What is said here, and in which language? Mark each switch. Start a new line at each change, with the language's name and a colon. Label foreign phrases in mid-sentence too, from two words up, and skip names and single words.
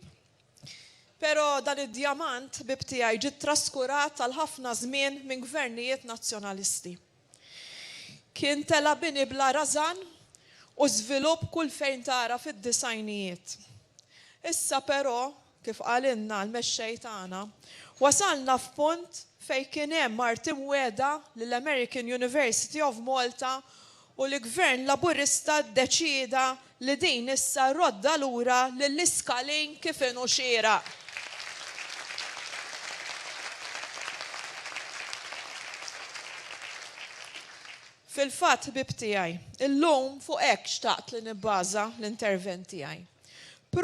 Maltese: Però dan id-djamant ħbieb tiegħi ġiet traskurat għal ħafna żmien minn gvernijiet nazzjonalisti. Kien tela bini bla rażan u żvilupp kull fejn tara fid-disajnijiet. Issa però, kif qalilna l-mexxej tagħna, wasalna f'punt fejn kien hemm Marti Mwieda lill-American University of Malta u l-Gvern Laburista ddeċieda li din issa rodda lura lill-iskalin kif inhu xieraq. Fil-fatt ħbieb tiegħi, illum fuq hekk xtaqt li nibbaża l-intervent tiegħi.